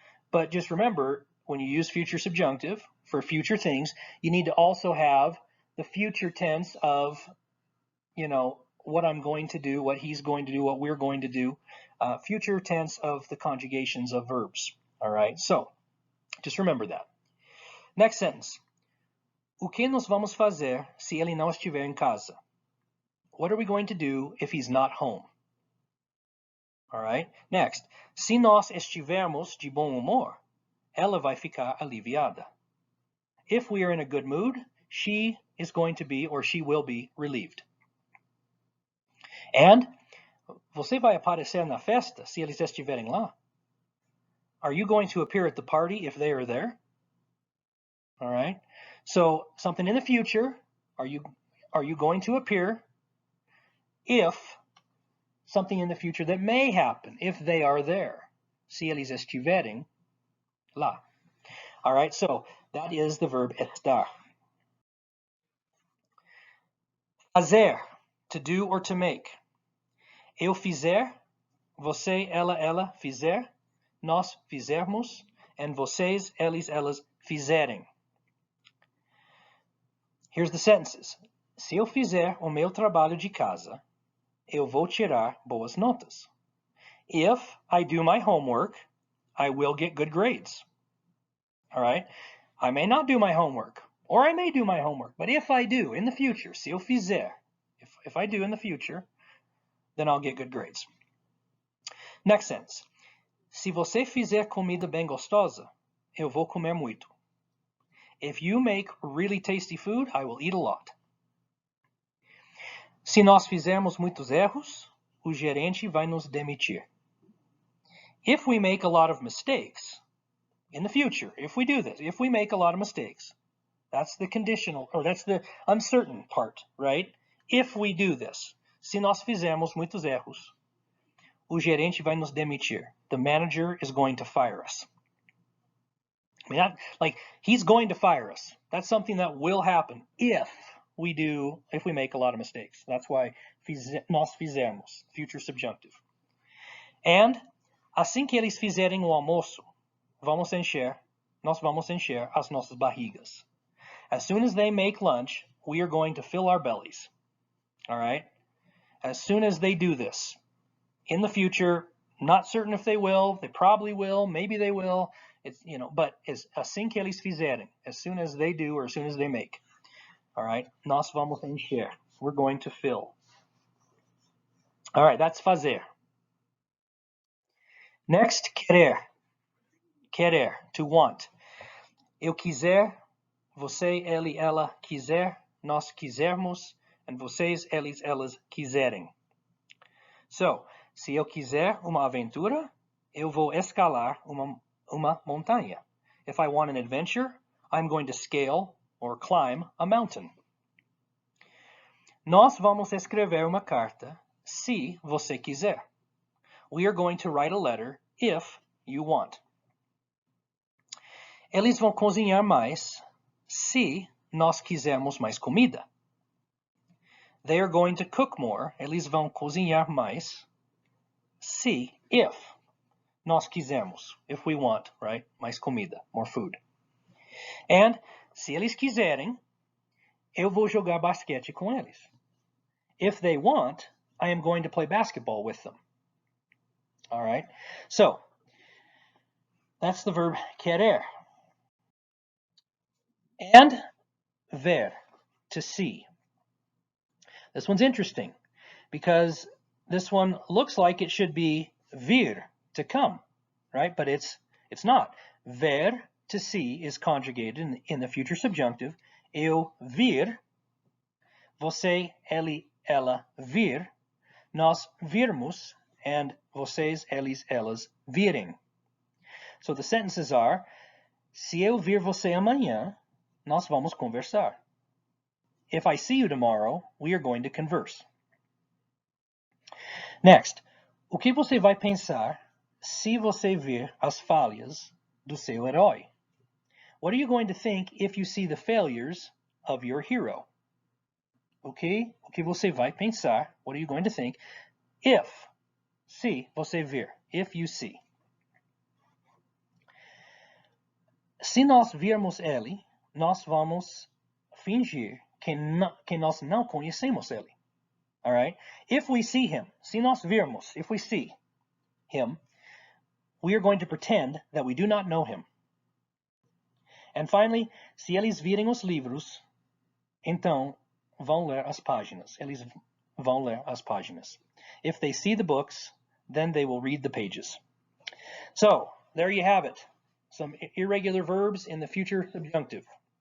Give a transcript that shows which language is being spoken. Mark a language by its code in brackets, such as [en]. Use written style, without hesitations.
[en] But just remember, when you use future subjunctive for future things, you need to also have the future tense of, what I'm going to do, what he's going to do, what we're going to do, future tense of the conjugations of verbs. All right, so just remember that. Next sentence. [pt] O que nós vamos fazer se ele não estiver em casa? [en] What are we going to do if he's not home? [pt] All right, next. Se nós estivermos de bom humor, ela vai ficar aliviada. [en] If we are in a good mood, she is going to be, or she will be, relieved. [pt] And você vai aparecer na festa se eles estiverem lá? [en] Are you going to appear at the party if they are there? All right. So something in the future, are you going to appear if something in the future that may happen if they are there? [pt] Se eles estiverem lá. [en] All right, so that is the verb estar. Fazer, to do or to make. [pt] Eu fizer, você, ela fizer, nós fizermos, and vocês, eles, elas fizerem. [en] Here's the sentences. [pt] Se eu fizer o meu trabalho de casa, eu vou tirar boas notas. [en] If I do my homework, I will get good grades. All right? I may not do my homework, or I may do my homework, but if I do in the future, [pt] se eu fizer, [en] if I do in the future, then I'll get good grades. Next sentence. [pt] Se você fizer comida bem gostosa, eu vou comer muito. [en] If you make really tasty food, I will eat a lot. [pt] Se nós fizermos muitos erros, o gerente vai nos demitir. [en] If we make a lot of mistakes, in the future, if we do this, if we make a lot of mistakes, that's the conditional, or that's the uncertain part, right? If we do this, [pt] se nós fizermos muitos erros, o gerente vai nos demitir. [en] The manager is going to fire us. I mean, like, he's going to fire us. That's something that will happen if we make a lot of mistakes. That's why [pt] nós fizermos, [en] future subjunctive. [pt] And assim que eles fizerem o almoço, nós vamos encher as nossas barrigas. [en] As soon as they make lunch, we are going to fill our bellies. All right? As soon as they do this. In the future, not certain if they will, they probably will, maybe they will, but [pt] assim que eles fizerem, [en] as soon as they do or as soon as they make. All right? [pt] Nós vamos encher. [en] We're going to fill. All right, that's fazer. Next, querer. Querer, to want. [pt] Eu quiser, você, ele, ela quiser, nós quisermos, and vocês, eles, elas quiserem. So, se eu quiser uma aventura, eu vou escalar uma montanha. [en] If I want an adventure, I'm going to scale or climb a mountain. [pt] Nós vamos escrever uma carta se você quiser. [en] We are going to write a letter if you want. [pt] Eles vão cozinhar mais se nós quisermos mais comida. [en] They are going to cook more. [pt] Eles vão cozinhar mais se, if nós quisermos, [en] if we want, right? [pt] Mais comida, [en] more food. [pt] And se eles quiserem, eu vou jogar basquete com eles. [en] If they want, I am going to play basketball with them. All right? So, that's the verb querer. And ver, to see. This one's interesting because this one looks like it should be vir, to come, right? But it's not. Ver, to see, is conjugated in the future subjunctive. [pt] Eu vir, você, ele, ela vir, nós virmos, and vocês, eles, elas virem. [en] So the sentences are, [pt] se eu vir você amanhã, nós vamos conversar. [en] If I see you tomorrow, we are going to converse. [pt] Next, o que você vai pensar se você ver as falhas do seu herói? [en] What are you going to think if you see the failures of your hero? Okay? [pt] O que você vai pensar? [en] What are you going to think if, [pt] se você ver, [en] if you see? [pt] Se nós virmos ele, nós vamos fingir que nós não conhecemos ele. [en] All right? If we see him, [pt] se nós virmos, [en] if we see him, we are going to pretend that we do not know him. [pt] And finally, se eles virem os livros, então vão ler as páginas. Eles vão ler as páginas. [en] If they see the books, then they will read the pages. So, there you have it. Some irregular verbs in the future subjunctive.